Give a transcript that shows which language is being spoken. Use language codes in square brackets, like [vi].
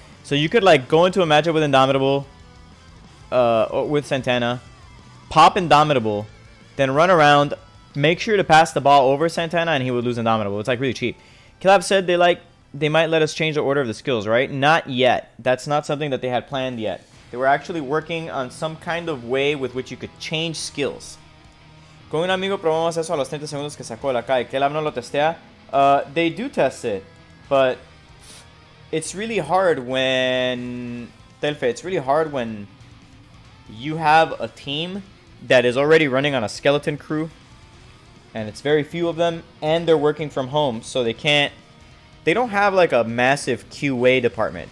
[en] So you could like go into a matchup with Indomitable, with Santana, pop Indomitable, then run around, make sure to pass the ball over Santana, and he would lose Indomitable. It's like really cheap. Kilab said they might let us change the order of the skills, right? Not yet. That's not something that they had planned yet. They were actually working on some kind of way with which you could change skills. [es] Con un amigo probamos eso a los 30 segundos que sacó de la calle. Kilab no lo testea. [en] They do test it, but it's really hard when... Telfe, it's really hard when you have a team that is already running on a skeleton crew, and it's very few of them, and they're working from home, so they don't have like a massive QA department.